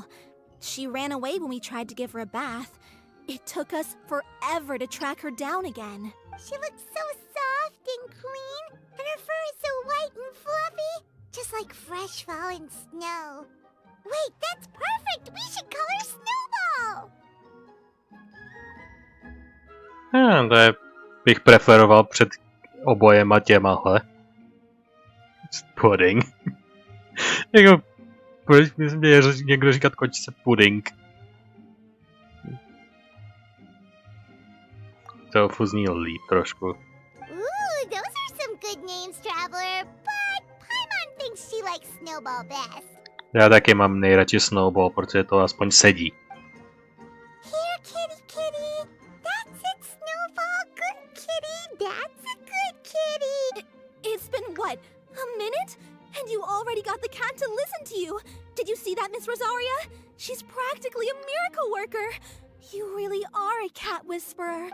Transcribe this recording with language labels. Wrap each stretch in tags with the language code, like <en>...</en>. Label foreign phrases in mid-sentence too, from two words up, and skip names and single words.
<en>She ran away when we tried to give her a bath. It took us forever to track her down again. She looks so soft and clean, and her fur is so white and fluffy, just like fresh fallen snow. Wait, that's perfect! We should call her Snowball!</en> <cs>To je, bych preferoval před obojema těmahle. Pudding. Jako, proč by mě někdo říkat kočce pudding? To zní líp trošku.</cs> <en>Ooh, those are some good names, Traveler, but Paimon thinks she likes Snowball best.</en> <cs>Já taky mám nejradši Snowball, protože to aspoň sedí.</cs> <en>Here, kitty, kitty. That's it, Snowball. Good kitty. That's a good kitty. It's been what, a minute? And you already got the cat to listen to you. Did you see that, Miss Rosaria? She's practically a miracle worker. You really are a cat whisperer.</en>